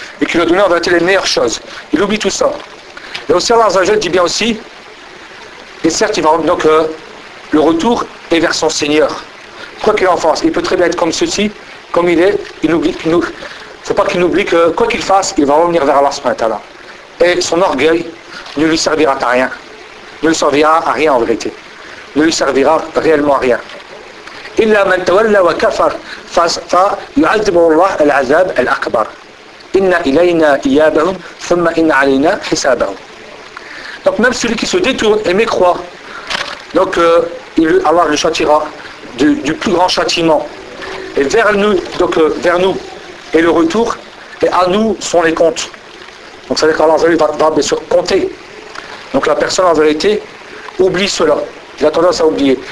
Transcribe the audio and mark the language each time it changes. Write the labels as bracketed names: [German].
[French] Et qu'il lui a donné en vérité les meilleures choses. Il oublie tout ça. Et aussi Allah Azzajal dit bien aussi, et certes il va donc le retour est vers son Seigneur. Quoi qu'il en fasse, il peut très bien être comme ceci, comme il est, il oublie, faut pas qu'il oublie que quoi qu'il fasse, il va revenir vers Allah subhanahu wa ta'ala. Et son orgueil ne lui servira à rien. Ne lui servira à rien en vérité. Ne lui servira réellement à rien. [Arabic] إلا من تولى وكفر فيعذبه الله العذاب الأكبر إن إلينا إيابهم ثم إن علينا حسابهم. [French] Donc même celui qui se détourne et mécroit, donc Allah le châtiera du plus grand châtiment. Et vers nous, donc vers nous est le retour, et à nous sont les comptes. Donc ça veut dire qu'Allah va bien sûr compter. Donc la personne en vérité oublie cela. Il a tendance à oublier.